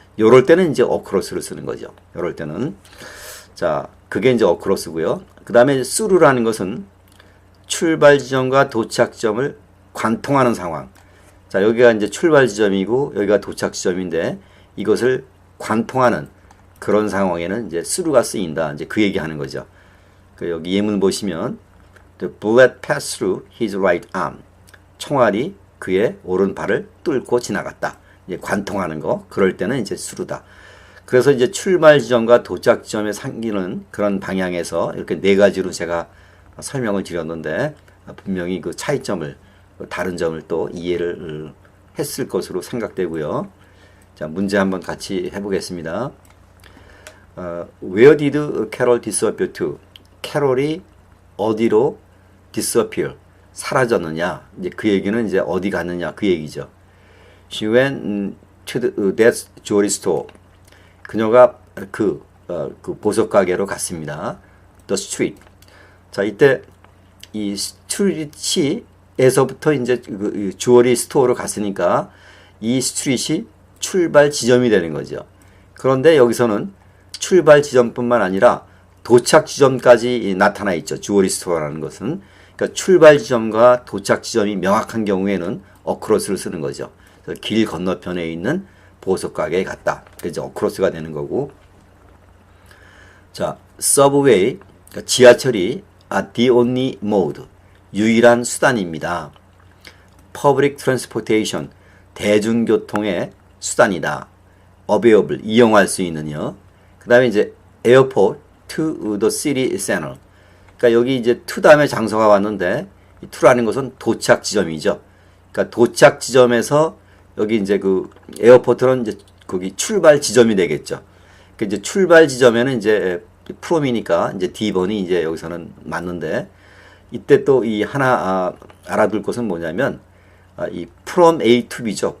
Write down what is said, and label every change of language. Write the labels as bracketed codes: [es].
[ko] 요럴 때는 이제 어크로스를 쓰는 거죠. 요럴 때는. 자, 그게 이제 어크로스고요. 그 다음에 스루라는 것은 출발 지점과 도착 지점을 관통하는 상황. 자, 여기가 이제 출발 지점이고 여기가 도착 지점인데 이것을 관통하는 그런 상황에는 이제 스루가 쓰인다. 이제 그 얘기하는 거죠. 그 여기 예문 보시면 [en] The bullet passed through his right arm. [ko] 총알이 그의 오른팔을 뚫고 지나갔다. 이제 관통하는 거. 그럴 때는 이제 스루다. 그래서 이제 출발 지점과 도착 지점에 상기는 그런 방향에서 이렇게 네 가지로 제가 설명을 드렸는데, 분명히 그 차이점을, 다른 점을 또 이해를 했을 것으로 생각되고요. 자, 문제 한번 같이 해보겠습니다. [en] Where did Carol disappear to? [ko] 캐롤이 어디로 disappear, 사라졌느냐? 이제 그 얘기는 이제 어디 갔느냐? 그 얘기죠. [en] She went to that jewelry store. [ko] 그녀가 그 보석 가게로 갔습니다. [en] The street. [ko] 자, 이때 이 스트릿에서부터 이제 그 주얼리 스토어로 갔으니까 이 스트릿이 출발 지점이 되는 거죠. 그런데 여기서는 출발 지점뿐만 아니라 도착 지점까지 나타나 있죠. 주얼리 스토어라는 것은. 그러니까 출발 지점과 도착 지점이 명확한 경우에는 어크로스를 쓰는 거죠. 그래서 길 건너편에 있는 보석 가게에 갔다. 그래서 어크로스가 되는 거고. 자, subway, 그러니까 지하철이 [en] the only mode, [ko] 유일한 수단입니다. [en] public transportation, [ko] 대중교통의 수단이다. available, 이용할 수 있는요. 그 다음에 이제 [en] airport to the city center. [ko] 그러니까 여기 이제 to 다음에 장소가 왔는데, 이 to라는 것은 도착 지점이죠. 그러니까 도착 지점에서 여기 이제 그 에어포트는 이제 거기 출발 지점이 되겠죠. 그 이제 출발 지점에는 이제 프롬이니까 이제 D번이 이제 여기서는 맞는데, 이때 또 이 하나 알아둘 것은 뭐냐면, 이 [en] from A to B [ko] 죠.